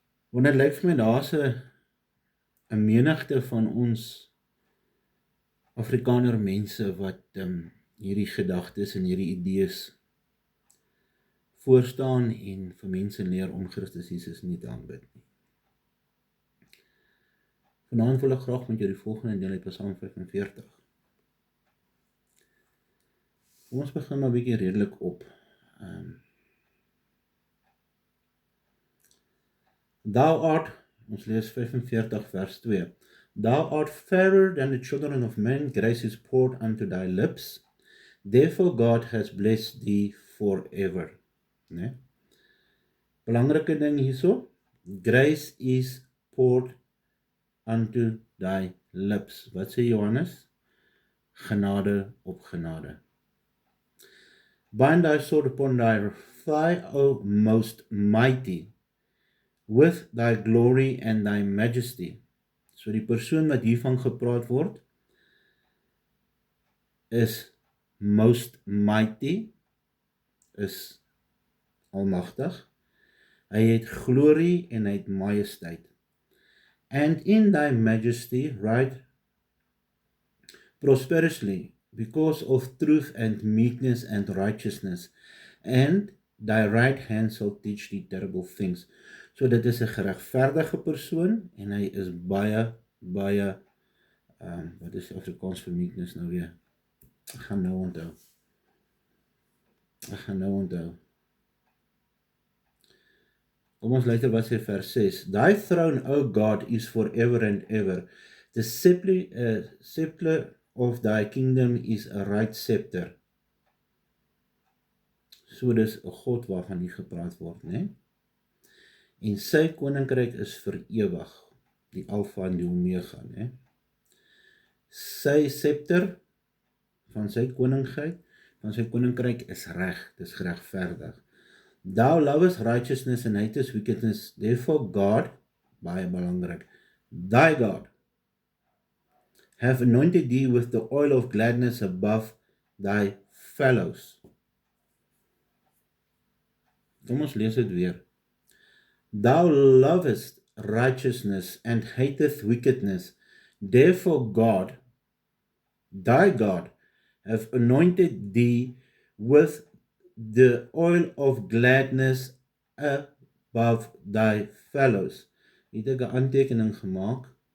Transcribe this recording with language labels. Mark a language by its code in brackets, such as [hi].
[af] Want dit lyk vir my daar's 'n menigte van ons Afrikaner mense wat hierdie gedagtes en hierdie idees voorstaan en vir mense leer om Christus Jesus nie te aanbid nie. Vanaand wil ek graag met jou die volgende deel uit Psalm 45. Kom ons begin maar 'n bietjie redelik op. [en] Thou art, [af] ons lees 45 vers 2. [en] Thou art fairer than the children of men, grace is poured unto thy lips. Therefore God has blessed thee forever. [af] Nee? Belangrike ding hierso, [en] grace is poured unto thy lips. [af] Wat sê Johannes? Genade op genade. [en] Bind thy sword upon thy thigh, O most mighty, with thy glory and thy majesty. [af] So die persoon wat hiervan gepraat word, is [en] most mighty, [af] is almagtig. Hy het glorie en hy het majesteit. [en] And in thy majesty ride prosperously, because of truth and meekness and righteousness, and thy right hand shall teach thee terrible things. [af] So dit is 'n geregverdige persoon, en hy is baie, wat is Afrikaans vir meekness nou weer? Ek gaan nou onthou. Kom ons luister wat sê vers 6. [en] Thy throne, O God, is forever and ever. The scepter of thy kingdom is a right scepter. [af] So dis 'n God waarvan hier gepraat word, né? En sy koninkryk is vir ewig, die Alfa en die Omega, né? Sy scepter van sy koninkryk is reg, dis geregverdig. [en] Thou lovest righteousness and hatest wickedness, therefore God, [af] baie belangrik, [en] thy God, have anointed thee with the oil of gladness above thy fellows. [af] Kom ons lees dit weer. [en] Thou lovest righteousness and hateth wickedness, therefore God, thy God, have anointed thee with the oil of gladness above thy fellows. [af] Hier het ek 'n aantekening gemaak.